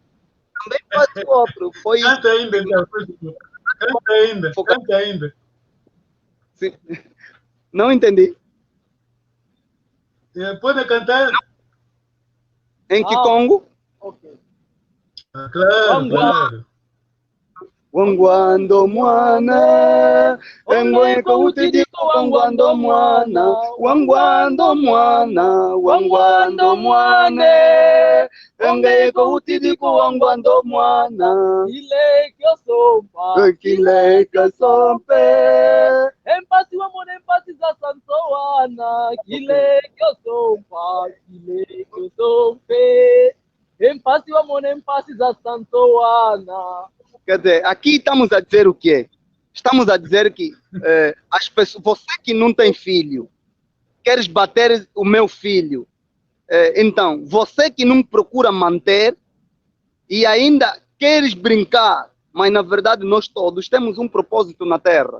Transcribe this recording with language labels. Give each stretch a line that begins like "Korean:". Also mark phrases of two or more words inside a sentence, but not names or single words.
Portuguese: Também faz o outro. Foi canta ainda, canta ainda. Sim. Não entendi. Pode cantar? Em Kikongo? Ok. Claro, claro.
Kongo: Wangwando mwana, engweko utidiko wangwando mwana, wangwando mwana, wangwando mwane, engweko utidiko wangwando mwana, kile kasompe, empasi wa mwana empasi za santoana, kile kyosompa, kile kyosompe, empasi wa mwana empasi za santoana.
Portuguese: Quer dizer, aqui estamos a dizer o quê? Estamos a dizer que as pessoas, você que não tem filho, queres bater o meu filho, então, você que não procura manter e ainda queres brincar, mas na verdade nós todos temos um propósito na terra.